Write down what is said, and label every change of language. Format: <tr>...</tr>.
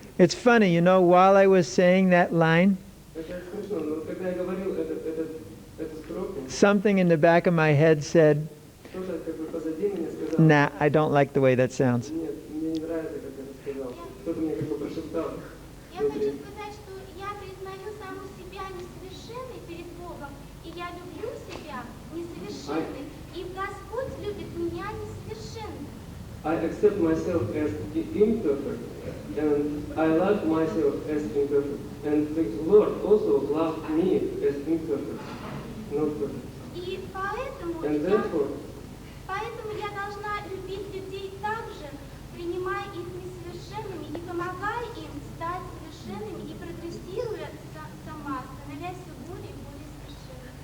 <en>It's funny, you know, while I was saying that line,</en> <ru>Это смешно, но когда я говорил эту строку,</ru> <en>something in the back of my head said,</en> <ru>кто-то как бы позади меня сказал,</ru> <en>nah, I don't like the way that sounds.</en> <ru>нет, мне не нравится, как это сказал. Кто-то мне как бы прошептал. Я хочу сказать, что я признаю саму себя несовершенной перед Богом, и я люблю себя несовершенной, и Господь любит меня несовершенной.</ru> <en>I accept myself as imperfect, and I love myself as imperfect. And the Lord also loved me as imperfect, not perfect.</en> <ru>И поэтому я должна любить людей так же, принимая их несовершенными и помогая им стать совершенными и прогрессируя сама, становясь все более и более совершенными.</ru>